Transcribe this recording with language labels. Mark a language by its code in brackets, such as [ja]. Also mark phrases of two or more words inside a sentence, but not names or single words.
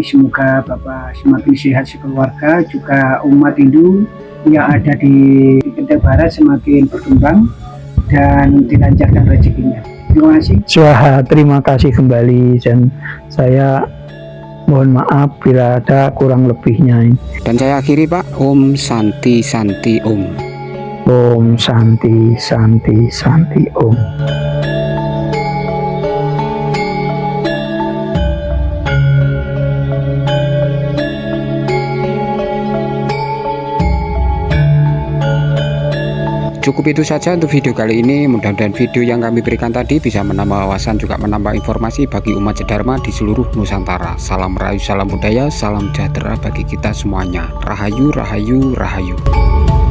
[id] Semoga Bapak semakin sehat sekeluarga, juga umat Hindu yang ada di Kendal Barat semakin berkembang dan dilancarkan rezekinya. Terima kasih. Terima kasih kembali, dan saya mohon maaf bila ada kurang lebihnya. Dan saya akhiri, [sa] Pak. Om Santi Santi Om. Om Santi Santi Santi Om. [id] Cukup itu saja untuk video kali ini. Mudah-mudahan video yang kami berikan tadi bisa menambah wawasan, juga menambah informasi bagi umat Dharma di seluruh Nusantara. Salam Rahayu, salam budaya, salam sejahtera bagi kita semuanya. Rahayu, Rahayu, Rahayu.